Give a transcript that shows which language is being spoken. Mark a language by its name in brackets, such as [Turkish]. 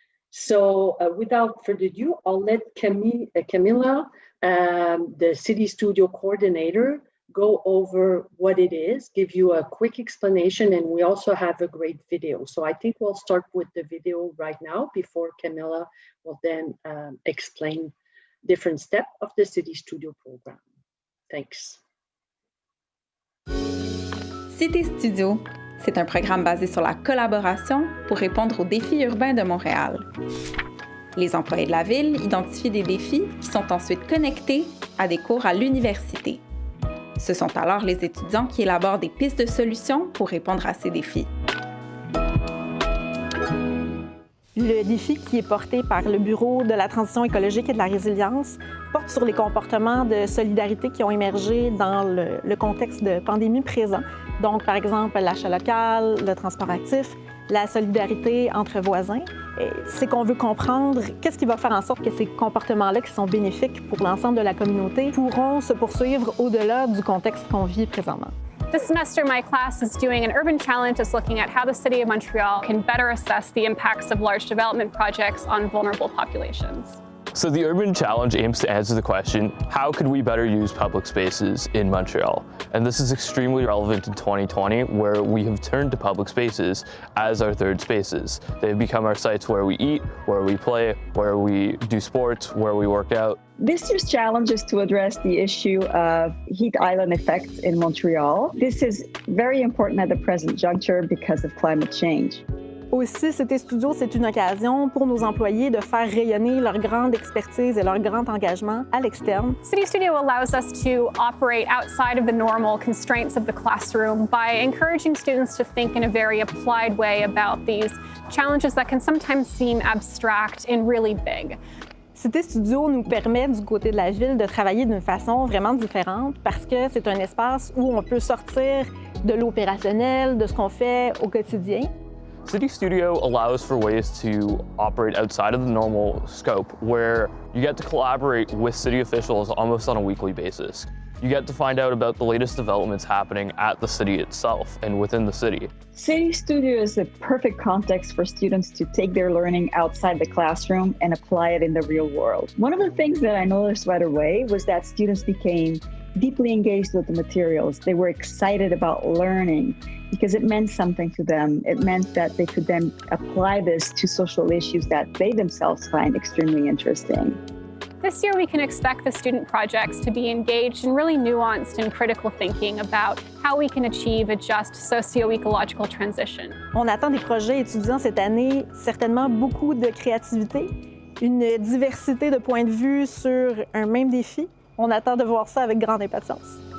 [English] So without further ado, I'll let Camilla, the CityStudio coordinator, go over what it is, give you a quick explanation, and we also have a great video. So I think we'll start with the video right now before Camilla will then explain different steps of the CityStudio program. Thanks. [French] CitéStudio, c'est un programme basé sur la collaboration pour répondre aux défis urbains de Montréal. Les employés de la ville identifient des défis qui sont ensuite connectés à des cours à l'université. Ce sont alors les étudiants qui élaborent des pistes de solutions pour répondre à ces défis. Le défi qui est porté par le Bureau de la transition écologique et de la résilience porte sur les comportements de solidarité qui ont émergé dans le contexte de pandémie présent. Donc, par exemple, l'achat local, le transport actif, la solidarité entre voisins. C'est qu'on veut comprendre qu'est-ce qui va faire en sorte que ces comportements-là, qui sont bénéfiques pour l'ensemble de la communauté, pourront se poursuivre au-delà du contexte qu'on vit présentement. [English] This semester, my class is doing an urban challenge that's looking at how the City of Montreal can better assess the impacts of large development projects on vulnerable populations. So the Urban Challenge aims to answer the question, how could we better use public spaces in Montreal? And this is extremely relevant in 2020, where we have turned to public spaces as our third spaces. They've become our sites where we eat, where we play, where we do sports, where we work out. This year's challenge is to address the issue of heat island effects in Montreal. This is very important at the present juncture because of climate change. [French] Aussi, CitéStudio, c'est une occasion pour nos employés de faire rayonner leur grande expertise et leur grand engagement à l'externe. [English] CityStudio allows us to operate outside of the normal constraints of the classroom by encouraging students to think in a very applied way about these challenges that can sometimes seem abstract and really big. [French] CitéStudio nous permet, du côté de la ville, de travailler d'une façon vraiment différente parce que c'est un espace où on peut sortir de l'opérationnel, de ce qu'on fait au quotidien. [English] CityStudio allows for ways to operate outside of the normal scope, where you get to collaborate with city officials almost on a weekly basis. You get to find out about the latest developments happening at the city itself and within the city. CityStudio is a perfect context for students to take their learning outside the classroom and apply it in the real world. One of the things that I noticed right away was that students became deeply engaged with the materials. They were excited about learning because it meant something to them. It meant that they could then apply this to social issues that they themselves find extremely interesting. This year, we can expect the student projects to be engaged in really nuanced and critical thinking about how we can achieve a just socio-ecological transition. [French] On attend des projets étudiants cette année, certainement beaucoup de créativité, une diversité de points de vue sur un même défi. On attend de voir ça avec grande impatience.